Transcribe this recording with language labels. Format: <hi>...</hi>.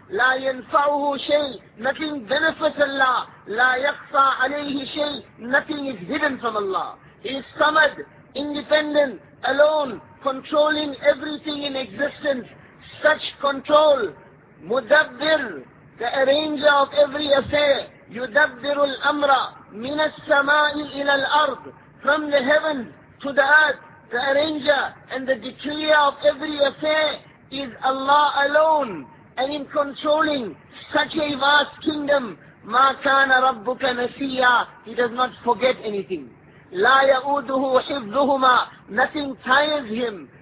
<ar>لا ينفعه شيء.</ar> <en>Nothing benefits Allah.</en> <ar>لا يخفى عليه شيء.</ar> <en>Nothing is hidden from Allah. He is Samad, independent, alone, controlling everything in existence. Such control. مدبر, the arranger of every affair.</en> <ar>يدبر الأمر من السماء إلى الأرض.</ar> <en>From the heaven to the earth, the arranger and the decreer of every affair is Allah alone. And in controlling such a vast kingdom,</en> <ar>ما كان ربك نسيا.</ar> <en>He does not forget anything.</en> <ar>لا يؤوده حفظهما.</ar> <en>Nothing tires him.</en>